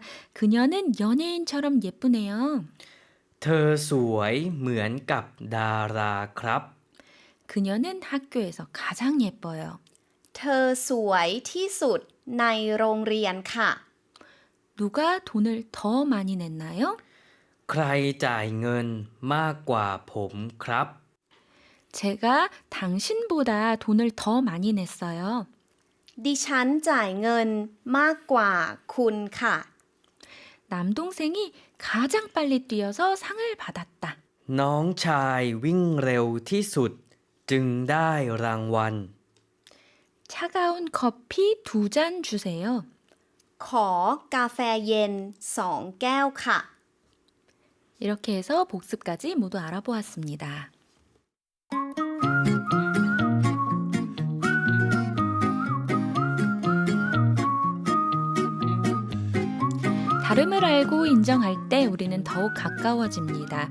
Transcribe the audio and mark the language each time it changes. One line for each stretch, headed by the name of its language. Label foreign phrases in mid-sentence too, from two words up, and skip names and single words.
Korean: 그녀는 연예인처럼 예쁘네요.
Thai: เธอสวยเหมือนกับดาราครับ
Korean: 그녀는 학교에서 가장 예뻐요.
Thai: เธอสวยที่สุดในโรงเรียนค่ะ
Korean: 누가 돈을 더 많이 냈나요?
Thai: ใครจ่ายเงินมากกว่าผมครับ
Korean: 제가 당신보다 돈을 더 많이 냈어요.
Thai: ดิฉันจ่ายเงินมากกว่าคุณค่ะ
Korean: 남동생이 가장 빨리 뛰어서 상을 받았다.
Thai: น้องชายวิ่งเร็วที่สุด จึงได้รางวัล
Korean: 차가운 커피 2잔 주세요.
Thai: ขอกาแฟเย็น2 แก้วค่ะ
Korean: 이렇게 해서 복습까지 모두 알아보았습니다. 다름을 알고 인정할 때 우리는 더욱 가까워집니다.